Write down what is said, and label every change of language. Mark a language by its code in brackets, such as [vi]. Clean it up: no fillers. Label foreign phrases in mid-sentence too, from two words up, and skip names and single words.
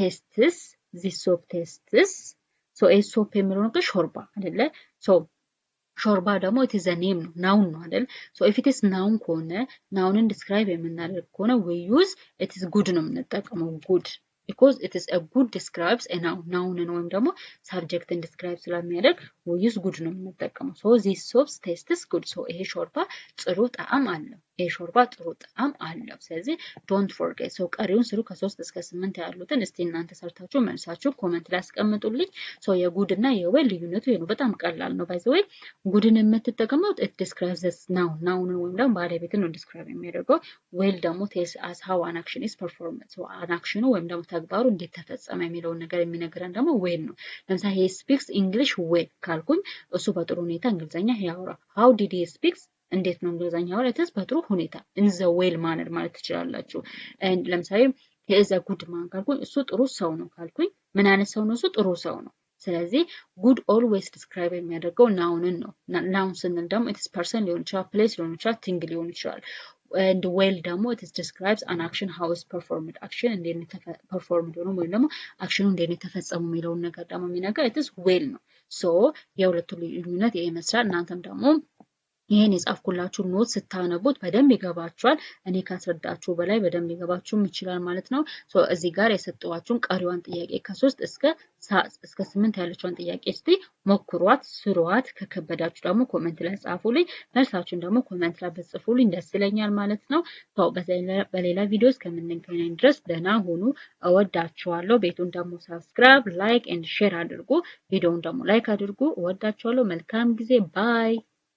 [en] tastes so a soap [am] የሚለው ነገር ሾርባ አይደለ so ሾርባ ደግሞ [en] it is a name [am] ነው ናውን ነው አይደል [en] so if it is noun [am] ከሆነ ናውንን describe የምናደርግ ከሆነ [en] we use it is good [am] ነው የምንጠቀመው [en] good because it is a good describes a noun [am] ናውንን ወይም ደግሞ subjecትን describe ስለሚያደርግ [en] we use good [am] ነው የምንጠቀመው [en] so this soap tastes good so [am] ይሄ ሾርባ ጥሩ ጣዕም አለው ይሄ ሾርባ ጥሩ ጣዕም አለው ስለዚህ [en] don't forget so [am] ቀሪውን ስሩ ከ3 እስከ 8 ያሉትን እስቲ እናንተ ሰርታችሁ መልሳችሁ ኮሜንት ላይ አስቀምጡልኝ so የጉድ እና የዌል ልዩነቱ ይሄ ነው በጣም ቀላል ነው [en] by the way [am] ጉድን የምትጠቀመው [en] it describes this [am] ናውንን ወይም ደግሞ ባለቤትን ነው describe የሚያደርገው ዌል ደግሞ [en] tells us how an action is performed so an action [am] ወይም ደግሞ ተግባሩ እንዴት ተፈጸመ የሚለውን ነገር የሚነግረን ደግሞ ዌል ነው ለምሳሌ [en] he speaks English well [am] ካልኩኝ እሱ በጥሩ ሁኔታ እንግሊዘኛ ያወራ [en] how did he speak [am] እንዴት ነው እንግሊዘኛ ያወራው በጥሩ ሁኔታ [en] in the well manner [am] ማለት ትችላላችሁ ለምሳሌ [en] he is a good man [am] ካልኩኝ እሱ ጥሩ ሰው ነው ካልኩኝ ምን አይነት ሰው ነው እሱ ጥሩ ሰው ነው ስለዚህ [en] good always describe [am] የሚያደርገው ናውንን ነው ናውን ስንል ደግሞ [en] it is person [am] ሊሆን ይችላል place ሊሆን ይችላል thing ሊሆን ይችላል [en] and well [am] ደግሞ [en] it describes an action how is performed [am] action እንዴት performed ሆኖ ወይም ደግሞ አክሽኑ እንዴት ተፈጸሙ የሚለውን ነገር ደግሞ የሚነገር [en] it is well [am] ነው so የሁለቱ ልዩነት ይሄ ይመስላል እናንተም ደግሞ ይሄን የጻፍኩላችሁ ኖት ስታነቡት በደንብ ይገባችኋል እኔ ካስረዳችሁ በላይ በደንብ ይገባችሁም ይችላል ማለት ነው ሶ እዚህ ጋር የሰጠዋችሁን ቀሪዋን ጥያቄ ከ3 እስከ 8 ያለችውን ጥያቄ እስቲ ሞክሯት ስሩዋት ከከበዳችሁ ደግሞ ኮሜንት ላይ ጻፉልኝ መልሳችሁን ደግሞ ኮሜንት ላይ በጽፉልኝ ደስ ይለኛል ማለት ነው ሶ በሌላ ቪዲዮ እስከምንገናኝ ድረስ ደህና ሁኑ እወዳችኋለሁ ቤቱን ደግሞ [en] subscribe like and share [am] አድርጉ ቪዲዮውን ደግሞ ላይክ አድርጉ እወዳችኋለሁ መልካም ጊዜ ባይ